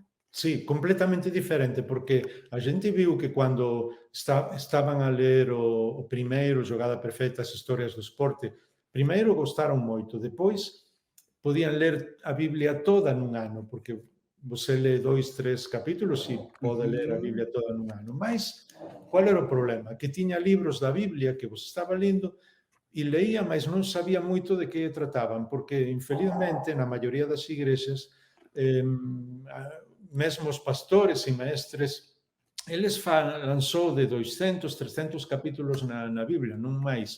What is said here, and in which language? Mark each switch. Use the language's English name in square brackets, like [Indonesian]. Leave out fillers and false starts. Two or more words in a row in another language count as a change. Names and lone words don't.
[Galician] Sì, completamente diferente, porque a gente viu que quando estaban a ler o primeiro Jogada Perfecta, as historias do esporte, primeiro gostaron moito, depois podían ler a Biblia toda nun ano, porque você lê 2, 3 capítulos e pode ler a Uhum. Biblia toda nun ano. Mas, qual era o problema? Que tiña libros da Biblia que você estaba lendo e leía, mas non sabía moito de que trataban, porque, infelizmente, na maioría das igrexas, eh, mesmo os pastores e maestres, eles falan só de 200, 300 capítulos na Biblia, non máis.